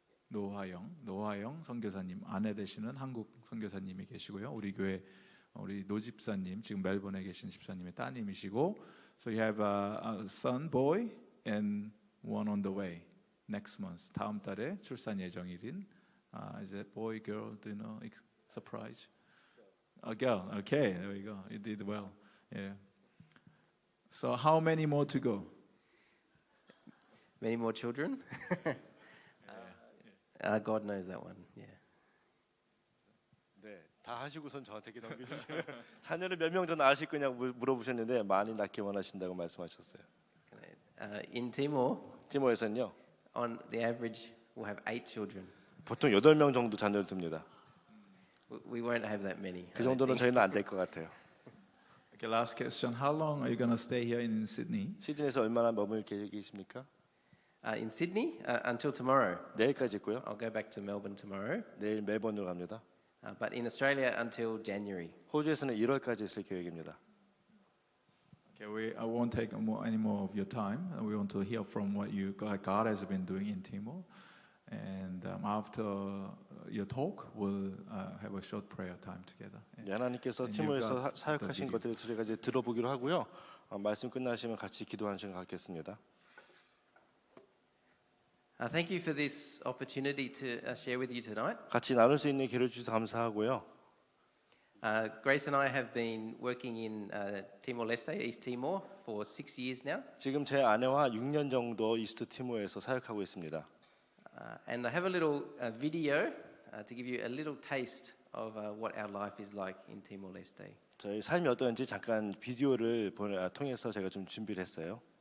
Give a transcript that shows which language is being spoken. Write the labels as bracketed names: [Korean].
[Korean] 노화영 선교사님 아내 되시는 한국 선교사님이 계시고요. 우리 교회 우리 노 집사님 지금 멜번에 계신 집사님의 따님이시고, [English] so you have a son, boy, and one on the way next month. [Korean] 다음 달에 출산 예정일인 [English] is it boy, girl? Do you know? Surprise. A girl. Okay, there we go. You did well. Yeah. So how many more to go? Many more children? God knows that one. Yeah. [Korean] 네, 다 하시고선 저한테 이렇게 넘겨주세요. 자녀를 몇 명 더 낳으실 거냐고 물어보셨는데 많이 낳기 원하신다고 말씀하셨어요. [English] In Timor, [Korean] 티모에서는요, [English] on the average, we'll have 8 children. [Korean] 보통 8명 정도 자녀를 둡니다. [English] We won't have that many. [Korean] 그 정도는 저희는 안 될 것 같아요. [English] Okay, last question. How long are you going to stay here in Sydney? [Korean] 시즌에서 얼마나 머물 계획이십니까? [English] In Sydney, until tomorrow. [Korean] 내일까지 있고요. [English] I'll go back to Melbourne tomorrow. [Korean] 내일 멜번으로 갑니다. [English] But in Australia, until January. [Korean] 호주에서는 1월까지 있을 계획입니다. [English] Okay, I won't take any more of your time. We want to hear from what God has been doing in Timor. And after your talk, we'll have a short prayer time together. [Korean] 네, 하나님께서 티모에서 사역하신 것들을 저희가 이제 들어보기로 하고요. 말씀 끝나시면 같이 기도하는 시간 갖겠습니다. [English] Thank you for this opportunity to share with you tonight. [Korean] 같이 나눌 수 있는 기회를 주셔서 감사하고요. [English] Grace and I have been working in Timor-Leste, East Timor, for 6 years now. [Korean] 지금 제 아내와 6년 정도 이스트 티모에서 사역하고 있습니다. [English] And I have a little video to give you a little taste of what our life is like in Timor-Leste. [Korean] 저희 삶이 어떤지 잠깐 비디오를 통해서 제가 좀 준비를 했어요.